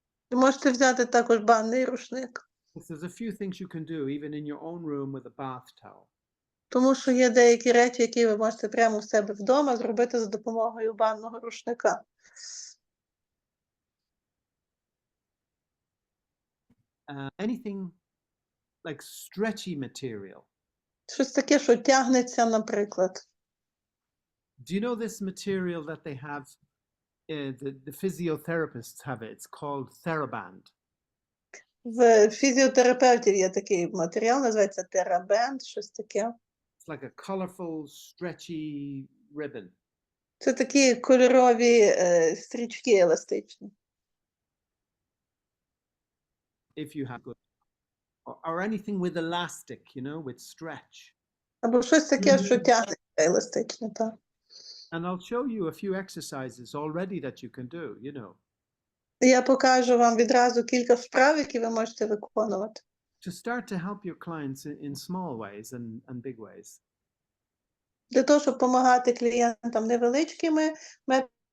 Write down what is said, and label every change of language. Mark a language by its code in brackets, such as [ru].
[uk] Ви можете взяти також банний рушник. [en] There's a few things you can do even in your own room with a bath towel. [uk] Тому що є деякі речі, які ви можете прямо у себе вдома зробити за допомогою банного рушника. [en] Anything like stretchy material. [uk] Щось таке, що тягнеться, наприклад. [en] Do you know this material that they have? The physiotherapists have it. It's called TheraBand. [uk] В фізіотерапевтів є такий матеріал, називається терабенд, щось таке. [en] It's like a colorful, stretchy ribbon. [uk] Це такі кольорові стрічки еластичні. [en] If you have good, or anything with elastic, you know, with stretch. [uk] Або щось таке, що тягнеться еластичне, так. [en] And I'll show you a few exercises already that you can do, you know. [uk] Я покажу вам відразу кілька вправ, які ви можете виконувати. [en] To start to help your clients in small ways and big ways. [uk] Для того, щоб допомагати клієнтам невеличкими методами.